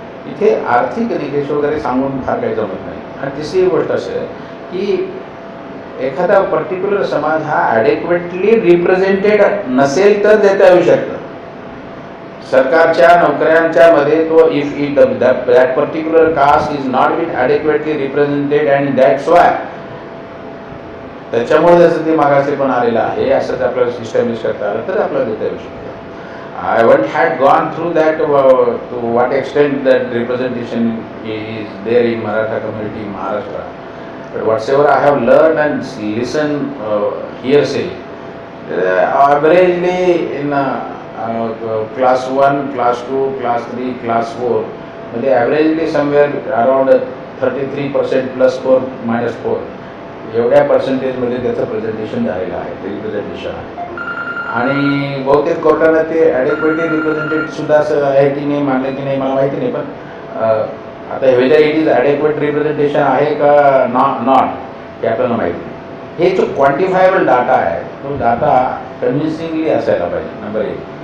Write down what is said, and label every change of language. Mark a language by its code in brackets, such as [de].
[mr] इथे आर्थिक निकष वगैरे सांगून फार काही जमत नाही. आणि तिसरी गोष्ट असं आहे की एखादा पर्टिक्युलर समाज हा ॲडेक्वेटली रिप्रेझेंटेड नसेल तर देता येऊ शकतं. सरकारच्या नोकऱ्यांच्या मध्ये तो [en] if that particular caste is not been adequately represented and that's why, [mr] त्याच्यामुळे जसं ते मागासलेपण आलेलं आहे असं ते आपल्याला इस्टॅब्लिश करता आलं तर आपल्याला देता येऊ शकतं. [en] I haven't had gone through that to what extent that representation is there in Maratha community in Maharashtra. But whatever I have learned and listened hearsay, averagely in class 1, class 2, class 3, class 4, मध्ये averagely somewhere around 33% plus 4 minus 4 [mr] एवढ्या पर्सेंटेजमध्ये त्याचं presentation झालेलं आहे, representation आहे. आणि बहुतेक कोर्टानं ते ॲडेक्वेटली represented सुद्धा असं आहे की नाही, मानलं की नाही मला माहिती नाही. पण आता [en] whether it is adequate representation [mr] आहे का नॉट हे आपल्याला माहिती नाही. हे जो क्वांटिफायबल डाटा आहे तो डाटा कन्व्हिन्सिंगली असायला पाहिजे, नंबर 1.